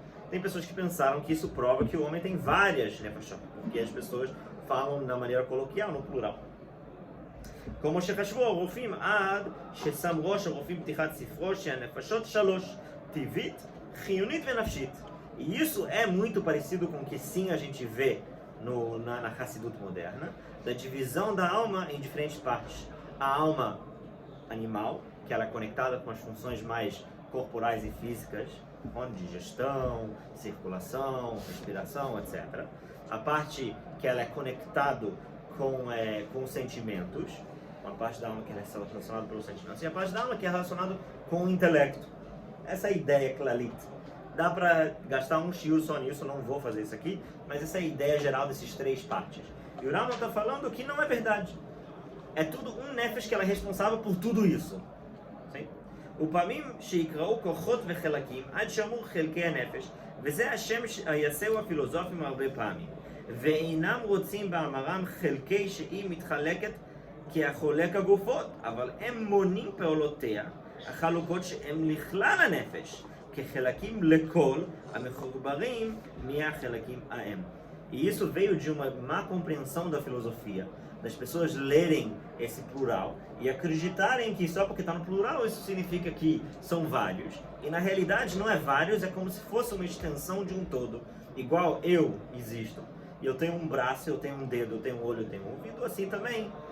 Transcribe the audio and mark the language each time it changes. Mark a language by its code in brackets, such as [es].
[pt] Tem pessoas que pensaram que isso prova que o homem tem várias nefashot, porque as pessoas falam da maneira coloquial, no plural. [he] כמו שחשבו הרופאים עד ששם ראש הרופאים פתיחת ספרו שהנפשות 3, טבעית, חיונית ונפשית. [pt] E isso é muito parecido com o que sim a gente vê na Hassidut moderna, da divisão da alma em diferentes partes. A alma animal, que ela é conectada com as funções mais corporais e físicas, como digestão, circulação, respiração, etc. A parte que ela é conectada com os sentimentos, uma parte da alma que é relacionada pelos sentimentos, e a parte da alma que é relacionada com o intelecto. Essa é a ideia clalit. Dá para gastar um shiur só nisso, não vou fazer isso aqui, mas essa é a ideia geral desses 3 partes. E o Rambam está falando que não é verdade. É tudo um nefesh que ela é responsável por tudo isso. [he] ופעמים שיקראו כוחות וחלקים עד שאמרו חלקי הנפש, וזה השם שיעשהו הפילוסופים הרבה פעמים. ואינם רוצים באמרם חלקי שהיא מתחלקת כחולק הגופות, אבל הם מונים פעולותיה, החלוקות שהם לכלל הנפש, כחלקים לכל המחוברים מהחלקים ההם. [pt] E isso veio de uma má compreensão da filosofia, das pessoas lerem esse plural e acreditarem que só porque está no plural isso significa que são vários. E na realidade não é vários, é como se fosse uma extensão de um todo. Igual eu existo. E eu tenho um braço, eu tenho um dedo, eu tenho um olho, eu tenho um ouvido, assim também.